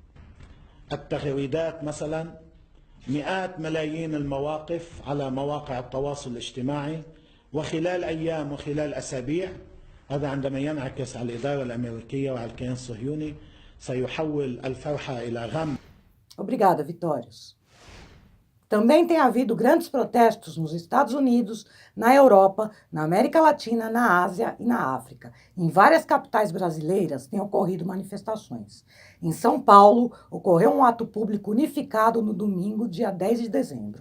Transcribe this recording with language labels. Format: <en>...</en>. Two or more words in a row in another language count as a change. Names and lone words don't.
<ar>التغريدات مثلا، مئات ملايين المواقف على مواقع التواصل الاجتماعي، وخلال أيام وخلال أسابيع هذا عندما ينعكس على الإدارة الأمريكية وعلى الكيان الصهيوني سيحول الفرحة إلى غم.</ar> <pt>Obrigada, Vitórios. Também tem havido grandes protestos nos Estados Unidos, na Europa, na América Latina, na Ásia e na África. Em várias capitais brasileiras têm ocorrido manifestações. Em São Paulo, ocorreu um ato público unificado no domingo, dia 10 de dezembro.</pt>